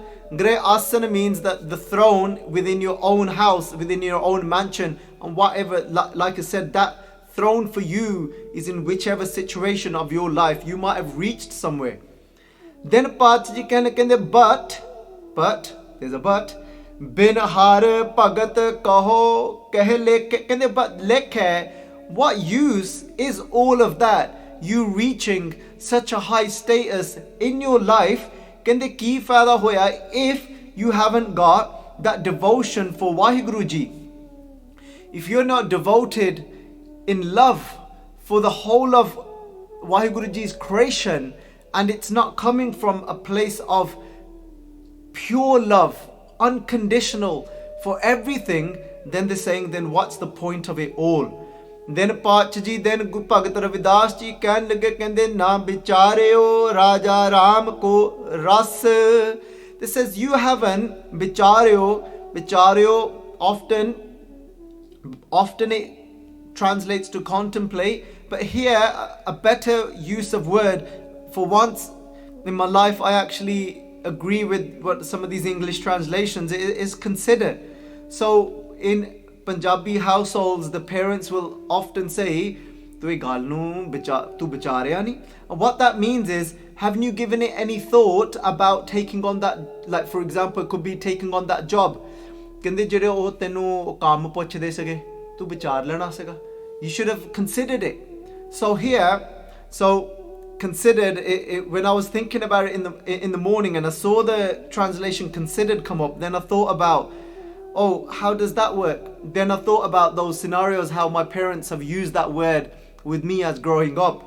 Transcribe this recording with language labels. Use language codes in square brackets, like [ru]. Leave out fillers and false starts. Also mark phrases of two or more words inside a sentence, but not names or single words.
[en] Grahe Asana means that the throne within your own house, within your own mansion, and whatever. Like I said, that throne for you is in whichever situation of your life you might have reached somewhere. Then Pachaji kende but there's a but. [pa] ਬਿਨ ਹਰ ਭਗਤ ਕਹੋ ਕਹਿ ਲੇਖੇ. [en] Kende but lekhe. What use is all of that? You reaching such a high status in your life, [pa] ਕਹਿੰਦੇ ਕੀ ਫਾਇਦਾ ਹੋਇਆ [en] if you haven't got that devotion for Waheguru Ji. If you're not devoted in love for the whole of Waheguru Ji's creation, and it's not coming from a place of pure love, unconditional for everything, then they're saying, then what's the point of it all? then Pach ji, then Bhagat Ravidas ji [pa] ਕਹਿਣ ਲੱਗੇ ਕਹਿੰਦੇ ਨਾ ਵਿਚਾਰਿਓ ਰਾਜਾ ਰਾਮ ਕੋ ਰਸ. [en] This says you haven't vichario often it translates to contemplate, but here a better use of word, for once in my life I actually agree with what some of these English translations is consider. So in Punjabi households the parents will often say [pa] ਤੂੰ ਵਿਚਾਰਿਆ ਨਹੀਂ. [en] And what that means is, haven't you given it any thought about taking on that, like for example it could be taking on that job. [pa] ਕਹਿੰਦੇ ਜਿਹੜੇ ਉਹ ਤੈਨੂੰ ਕੰਮ ਪੁੱਛਦੇ ਸੀਗੇ ਤੂੰ ਵਿਚਾਰ ਲੈਣਾ ਸੀਗਾ. [en] You should have considered it. So here, considered it, when I was thinking about it in the morning and I saw the translation considered come up, then I thought about, oh, how does that work? Then I thought about those scenarios, how my parents have used that word with me as growing up.